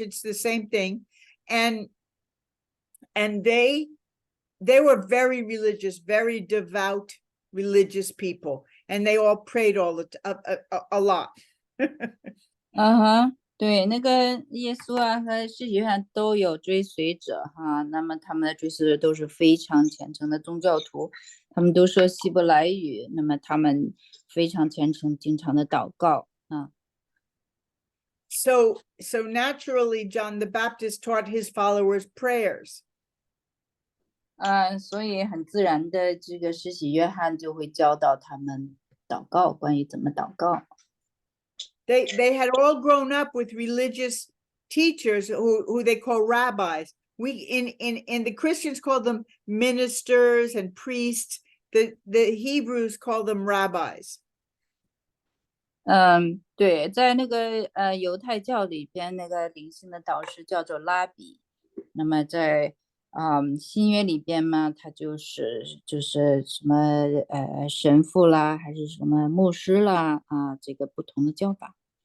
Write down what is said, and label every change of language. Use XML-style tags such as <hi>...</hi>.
<en>It's the same thing, and they were very religious, very devout religious people, and they all prayed a lot.</en> <zh>对，那个耶稣啊和世界上都有追随者哈，那么他们的追随者都是非常虔诚的宗教徒，他们都说希伯来语，那么他们非常虔诚，经常的祷告啊。</zh> <en>So naturally, John the Baptist taught his followers prayers.</en> <zh>所以很自然的，这个施洗约翰就会教导他们祷告，关于怎么祷告。</zh> <en>They had all grown up with religious teachers who they call rabbis. We in the Christians call them ministers and priests. The Hebrews call them rabbis.</en> <zh>对，在那个犹太教里边，那个灵性的导师叫做拉比。那么在新约里边嘛，他就是什么神父啦，还是什么牧师啦这个不同的叫法。</zh>